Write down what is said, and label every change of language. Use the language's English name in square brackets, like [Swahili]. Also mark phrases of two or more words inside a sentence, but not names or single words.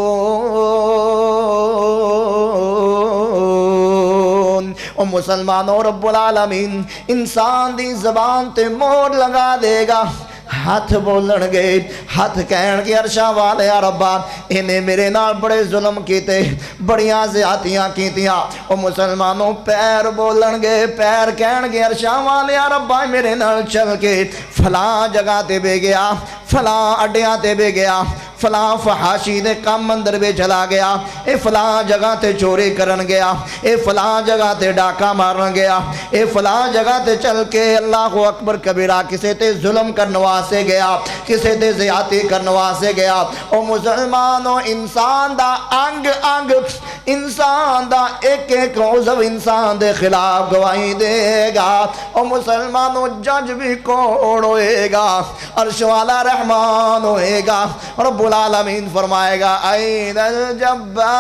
[Punjabi] او مسلمانوں رب العالمین انسان دی زبان تے مور لگا دے گا ہاتھ بولن گے ہاتھ کہن گے عرشاں والے یا ربا انہیں میرے نال بڑے ظلم کیتے بڑیاں زیادتیاں کیتیاں او مسلمانوں پیر بولن گے پیر کہن گے عرشاں والے یا ربا میرے نال چل کے فلاں جگہ تے بے گیا فلاں اڈیاں تے بے گیا فلاں فحاشی دے کام اندر بے چلا گیا اے فلاں جگہ تے چوری کرن گیا اے فلاں جگہ تے ڈاکہ مارن گیا اے فلاں جگہ تے چل کے [Arabic] اللہ اکبر کبیرہ [Punjabi] کسے تے ظلم کرنوا سے گیا کسے تے زیادتی کرنوا سے گیا او مسلمانوں انسان دا انگ انگ انسان دا ایک ایک عضو انسان دے خلاف گواہی دے گا او مسلمانوں جج بھی کون ہوئے گا عرش والا رحمان ہوئے گا رب العالمین فرمائے گا [Arabic] این الجبارون